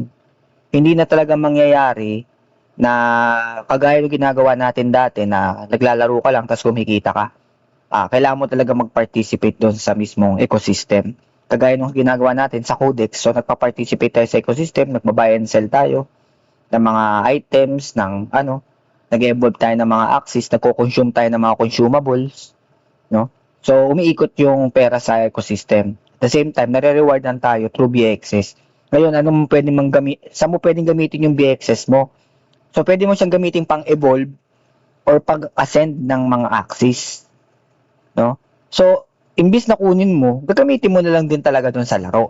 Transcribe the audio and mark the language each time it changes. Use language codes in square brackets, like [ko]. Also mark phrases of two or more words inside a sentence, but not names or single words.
[tl] Hindi na talaga mangyayari na kagaya ng ginagawa natin dati na naglalaro ka lang tapos kumikita ka. Kailangan mo talaga mag-participate doon sa mismong ecosystem. Kagaya ng ginagawa natin sa Codex, so nagpa-participate tayo sa ecosystem, nagba- [en] buy and sell [tl] tayo ng mga items, nag-evolve tayo ng mga axes, nagko-consume tayo ng mga consumables, no? So, umiikot yung pera sa ecosystem. [en] At the same time, [tl] nare-rewardan tayo through BXS. Ngayon, saan mo pwedeng gamitin yung BXS mo? So, pwede mo siyang gamitin pang-evolve or pag-ascend ng mga axes, no? So, imbis na kunin mo, gagamitin mo na lang din talaga dun sa laro.